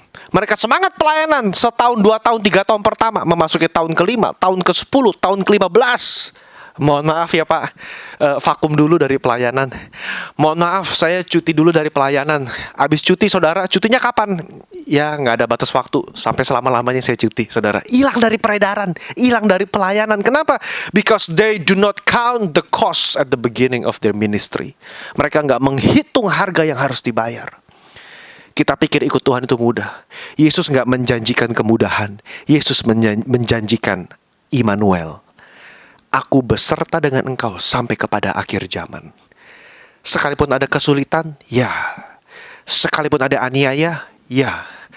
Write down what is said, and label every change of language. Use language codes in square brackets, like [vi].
[id] Mereka semangat pelayanan setahun, 2 tahun, 3 tahun pertama, memasuki tahun ke-5, tahun ke-10, tahun ke-15. Mohon maaf ya Pak, vakum dulu dari pelayanan. Mohon maaf, saya cuti dulu dari pelayanan. Habis cuti saudara, cutinya kapan? Ya nggak ada batas waktu, sampai selama-lamanya saya cuti saudara. Hilang dari peredaran, hilang dari pelayanan. Kenapa? [en] Because they do not count the cost at the beginning of their ministry. [id] Mereka nggak menghitung harga yang harus dibayar. Kita pikir ikut Tuhan itu mudah. Yesus nggak menjanjikan kemudahan. Yesus menjanjikan Immanuel. Aku beserta dengan engkau sampai kepada akhir zaman. Sekalipun ada kesulitan, ya. Sekalipun ada aniaya, ya.